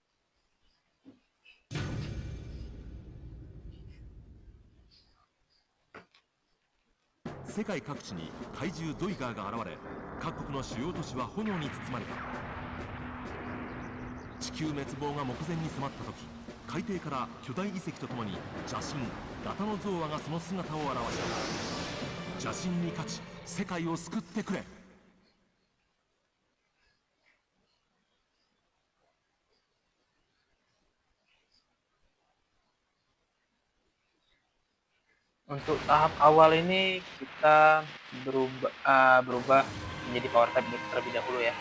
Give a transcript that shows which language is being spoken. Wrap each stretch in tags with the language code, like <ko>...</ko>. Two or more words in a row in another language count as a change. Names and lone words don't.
<ja>Sekai 各地に怪獣ゾイガーが現れ、各国の主要都市は炎に包まれた。地球滅亡が目前に迫った時、海底から巨大遺跡とともに邪神ガタノゾーアがその姿を現した。邪神に勝ち、世界を救ってくれ。</ja> <id>Untuk tahap awal ini kita berubah menjadi</id> <en>power type</en> <id>terlebih dahulu ya.</id>